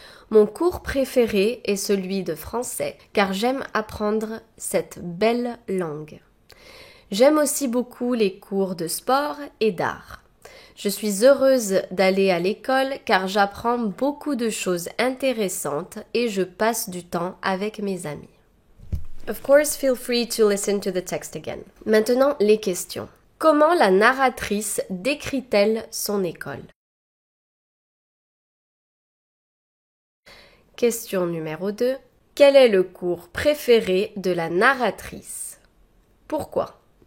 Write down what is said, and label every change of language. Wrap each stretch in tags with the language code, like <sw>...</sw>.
<fr>Mon cours préféré est celui de français car j'aime apprendre cette belle langue. J'aime aussi beaucoup les cours de sport et d'art. Je suis heureuse d'aller à l'école car j'apprends beaucoup de choses intéressantes et je passe du temps avec mes amis.</fr> <en>Of course, feel free to listen to the text again.</en> <fr>Maintenant, les questions. Comment la narratrice décrit-elle son école? Question numéro 2. Quel est le cours préféré de la narratrice? Pourquoi?</fr>